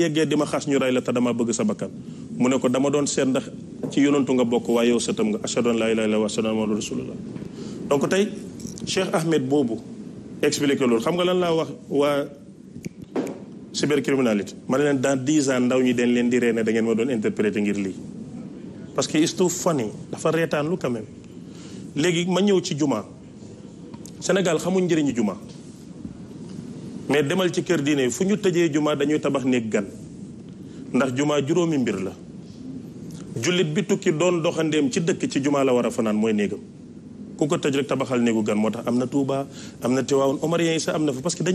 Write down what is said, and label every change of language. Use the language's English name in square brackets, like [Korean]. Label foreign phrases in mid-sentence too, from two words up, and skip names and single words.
[Wolof] yeggee di ma xas ñu rey la te dama bëgg sa bakkan mu ne ko dama doon seet ndax ci yonantu nga bokk waaye yow sëtam nga [Arabic] أشهد أن لا إله إلا الله وأشهد أن محمدا رسول الله [Wolof] donc tey Cheikh Ahmed boobu expliqué loolu xam nga lan laa wax waa cybercriminalité ma ne leen [French] dans 10 ans [Wolof] ndaw ñi dañ leen di reene da ngeen ma doon interpréter ngir lii [French] parce que [English] it's too funny [Wolof] dafa reetaan lu [French] quand même [Wolof] léegi ma ñëw ci juma Sénégal xamuñ njëriñu juma mais demal ci kër diine fu ñu tëjee juma dañuy tabax néeg gan ndax juma juróomi mbir la jullit bi tukki doon doxandeem ci dëkk ci juma la war a fanaan mooy néegam ku ko tëj rek tabaxal néegu gan moo tax am na Touba am na Tivaouane Omarien yi sax am na fa [French] parce que